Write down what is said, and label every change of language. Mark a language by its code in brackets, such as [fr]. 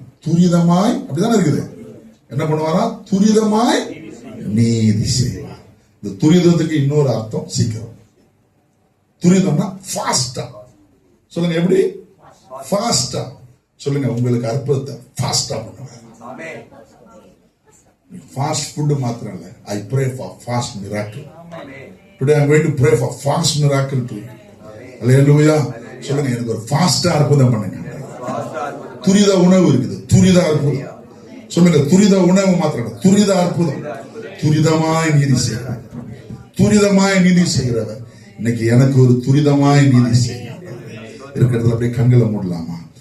[ta] துரிதமாய், அப்படிதானே இருக்குது. என்ன பண்ணுவாரா? துரிதமாய் நீதி செய்வார். இந்த துரிதத்துக்கு இன்னொரு அர்த்தம் சீக்கிரம். துரிதம்னா ஃபாஸ்டா. சொல்லுங்க, எப்படி? ஃபாஸ்டா. சொல்லுங்க, உங்களுக்கு அற்புதத்தை ஃபாஸ்டா பண்ணுவார். ஃபாஸ்ட் ஃபுட் மாத்திரம் இல்ல. [en] I pray for fast miracle. Today I am going to pray for fast miracle to you. [ta] அல்லேலூயா. சொல்லுங்க, எனக்கு ஒரு ஃபாஸ்டா அற்புதம் பண்ணுங்க. துரித உணவு இருக்குது, துரித அற்புதம். சொல்லுங்க, துரித உணவு மாத்திரம், துரித அற்புதம். துரிதமாய் நீதி செய்கிறவர், துரிதமாய் நீதி செய்கிறவர். இன்னைக்கு எனக்கு ஒரு துரிதமாய் நீதி செய்கிறவர் இருக்கிறதுல அப்படியே கண்களை மூடலாமா?